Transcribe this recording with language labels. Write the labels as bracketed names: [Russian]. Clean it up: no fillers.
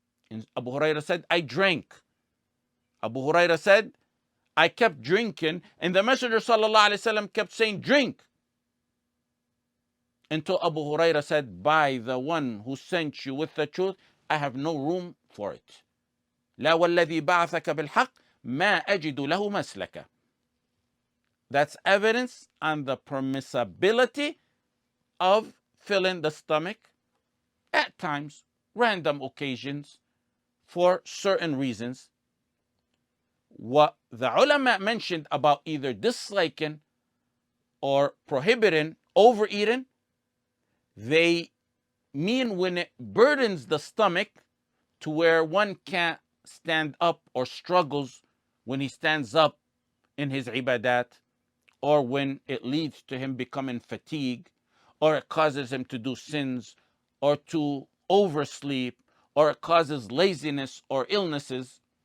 [English] And Abu Huraira said, I drank. Abu Huraira said, I kept drinking, and the Messenger sallallahu alaihi wasallam kept saying, drink. Until Abu Huraira said, by the one who sent you with the truth, I have no room for it. [Arabic] لا والذي بعثك بالحق ما أجد له مسلك. [English] That's evidence on the permissibility of filling the stomach at times, random occasions, for certain reasons. What the ulama mentioned about either disliking or prohibiting overeating, they mean when it burdens the stomach to where one can't stand up or struggles when he stands up in his ibadat, or when it leads to him becoming fatigued, or it causes him to do sins, or to oversleep, or it causes laziness or illnesses.